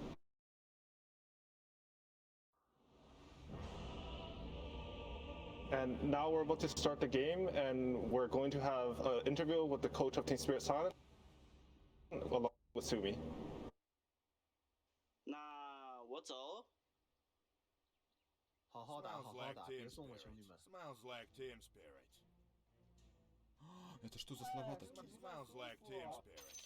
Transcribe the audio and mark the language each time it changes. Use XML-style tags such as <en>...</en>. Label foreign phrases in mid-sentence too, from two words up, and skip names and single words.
<en>And now we're about to start the game, and we're going to have an interview with the coach of Team Spirit Silent, along with Sumi. What's up?</en> <zh>好好打，好好打，别送我兄弟们。</zh> <en>Smells like Team Spirit.</en> <ru>Это что за слова такие?</ru> <en>Smells like Team Spirit.</en>